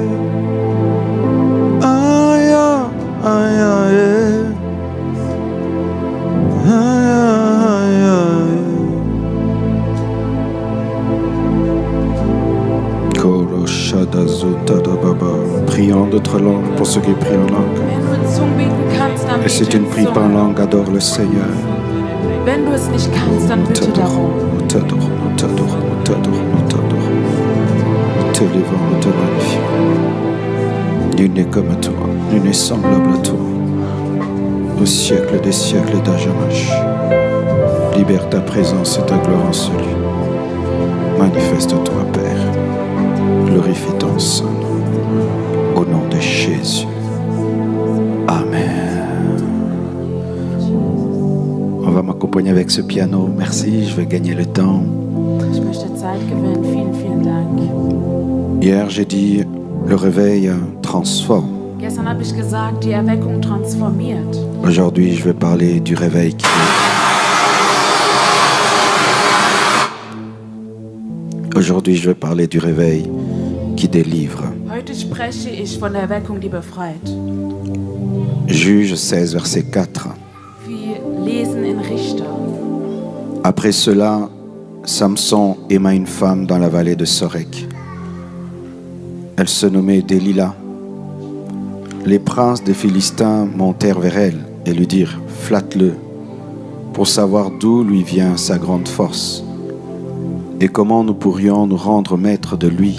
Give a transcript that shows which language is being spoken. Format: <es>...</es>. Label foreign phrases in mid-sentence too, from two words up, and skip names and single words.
<fr>Aïe, aïe, aïe. Aïe, aïe, aïe. Koro Shadazuta Baba. Prions d'autres langues pour ceux qui prient en langue.</fr> <de>Wenn du in Zungen beten kannst, dann</de> <fr>Et si</fr> <de>bete</de> <fr>tu ne</fr> <de>in</de> <fr>pries pas en</fr> <de>Zungen.</de> <fr>langue, adore le Seigneur.</fr> <de>Wenn du es nicht kannst, dann</de> <fr>Nous</fr> <de>bitte darum.</de> <fr>t'adorons, nous t'adorons, nous t'adorons, nous t'adorons, nous t'adorons. Nous t'élévons, nous te magnifions. Nul n'est comme toi, nul n'est semblable à toi. Au siècle des siècles d'Ajamash. Libère ta présence et ta gloire en celui. Manifeste-toi, Père. Glorifie ton Saint nom. Au nom de Jésus. Amen. On va m'accompagner avec ce piano. Merci, je vais gagner le temps.</fr> <de>Ich möchte Zeit gewinnen. Vielen, vielen Dank.</de> <fr>Hier, j'ai dit, le réveil transforme.</fr> <de>Gestern habe ich gesagt, die Erweckung transformiert.</de> <fr>Aujourd'hui, je vais parler du réveil qui... Aujourd'hui, je vais parler du réveil qui délivre.</fr> <de>Heute spreche ich von der Erweckung, die befreit.</de> <fr>Juge 16, verset 4.</fr> <de>Wir lesen in Richter.</de> <fr>Après cela, Samson aima une femme dans la vallée de Sorek. Elle se nommait Delilah. Les princes des Philistins montèrent vers elle et lui dirent « Flatte-le » pour savoir d'où lui vient sa grande force et comment nous pourrions nous rendre maîtres de lui.</fr>